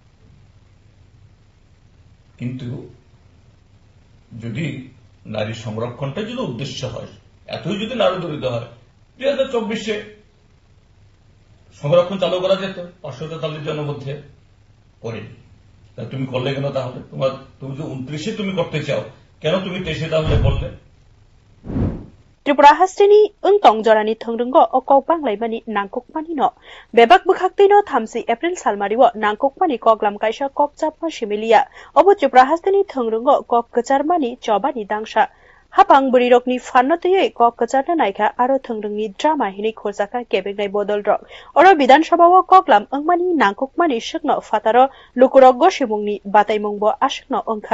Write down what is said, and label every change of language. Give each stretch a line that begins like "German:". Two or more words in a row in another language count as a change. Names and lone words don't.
Bangla: কিন্তু যদি নারী সংরক্ষণটা যদি উদ্দেশ্য হয়, এতই যদি নারী দরিদ্র হয়, 2024-এ সংরক্ষণ চালু করা যেত 543 জনের মধ্যে, করেনি। তুমি করলে কেন? তাহলে তুমি যে 29-এ তুমি করতে চাও, কেন তুমি 23-এ তাহলে করলে?
Kok Borok: Tripura hastini untong jorani thongrungo okok banglaimani nangkokmani no bebak bukhaktei no 3 April salmariwo nangkokmani koklam kaisa kokchapma similia obo Tripura hastini thongrungo kok kecharmani chobani dangsa hapang burirokni fanno tuyoi kok kecharna naikha aro thongrungni drama hini khorjaka kebengnai bodol rok oro bidan sabhao koklam angmani nangkokmani shikno fataro lukurok gosimungni bataimungbo ashikno ongkha.